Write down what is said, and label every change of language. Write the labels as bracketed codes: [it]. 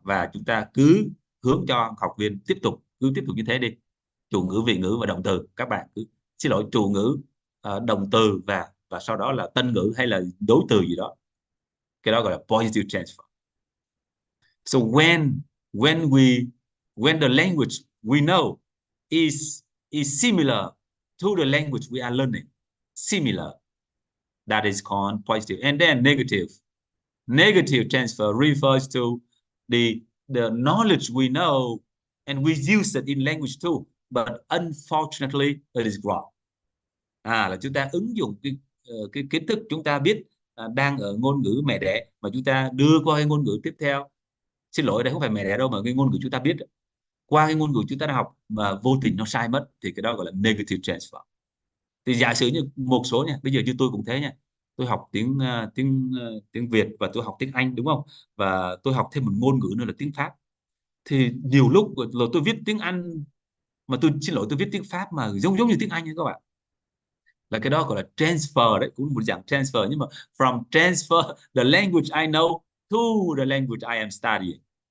[vi] Và chúng ta cứ hướng cho học viên tiếp tục như thế đi. Chủ ngữ, vị ngữ và động từ, các bạn cứ chủ ngữ, động từ và sau đó là tân ngữ hay là đối từ gì đó. Cái đó gọi là positive transfer. [en] So when when the language we know is similar to the language we are learning. Similar. That is called positive. And then negative. Negative transfer refers to the knowledge we know and we use it in language too, but unfortunately it is wrong. [vi] Là chúng ta ứng dụng cái kiến thức chúng ta biết đang ở ngôn ngữ mẹ đẻ mà chúng ta đưa qua cái ngôn ngữ tiếp theo. Xin lỗi, đây không phải mẹ đẻ đâu mà cái ngôn ngữ chúng ta biết qua cái ngôn ngữ chúng ta đã học mà vô tình nó sai mất thì cái đó gọi là negative transfer. Thì giả sử như một số nha, bây giờ như tôi cũng thế nha, tôi học tiếng Việt và tôi học tiếng Anh đúng không, và tôi học thêm một ngôn ngữ nữa là tiếng Pháp, thì nhiều lúc là tôi viết tiếng Anh mà tôi xin lỗi tôi viết tiếng Pháp mà giống như tiếng Anh ấy các bạn, là cái đó gọi là transfer đấy, cũng một dạng transfer, nhưng mà [en] from transfer the language I know to the language I am studying.